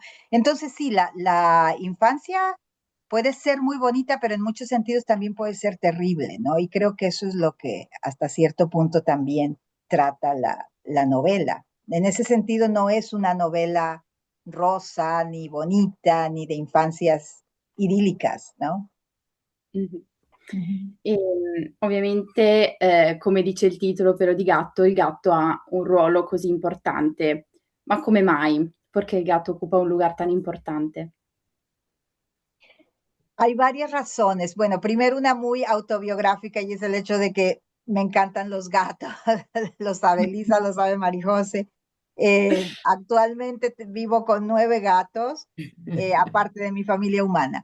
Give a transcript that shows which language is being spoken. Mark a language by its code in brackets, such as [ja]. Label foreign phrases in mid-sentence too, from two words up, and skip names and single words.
[es] Entonces sí, la infancia puede ser muy bonita, pero en muchos sentidos también puede ser terrible, ¿no? Y creo que eso es lo que hasta cierto punto también trata la novela. En ese sentido no es una novela rosa, ni bonita, ni de infancias idílicas, ¿no? Mh-mh. Ujú. [it] Ovviamente, come dice il titolo Pelo di gatto, il gatto ha un ruolo così importante. Ma come mai? Perché il gatto occupa [es] un lugar tan importante? Hay varias razones. Bueno, primero una muy autobiográfica y es el hecho de que me encantan los gatos. Lo sabe Lisa, lo sabe Marijose. Actualmente vivo con 9 gatos, aparte de mi familia humana.